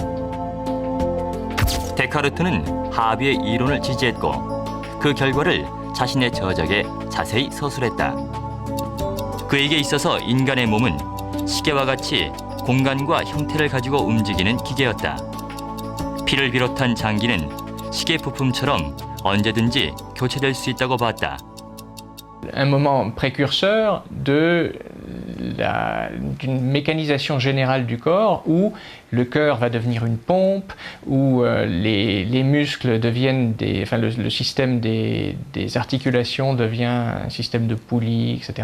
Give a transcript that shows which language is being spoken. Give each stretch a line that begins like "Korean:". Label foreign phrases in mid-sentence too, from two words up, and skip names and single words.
Korean: 데카르트는 하비의 이론을 지지했고 그 결과를 자신의 저작에 자세히 서술했다. 그에게 있어서 인간의 몸은 시계와 같이 공간과 형태를 가지고 움직이는 기계였다. 피를 비롯한 장기는 시계 부품처럼 언제든지 교체될 수 있다고 봤다.
French: Un moment précurseur d'une mécanisation générale du corps où le cœur va devenir une pompe, où les muscles deviennent le système des articulations devient un système de poulies, etc.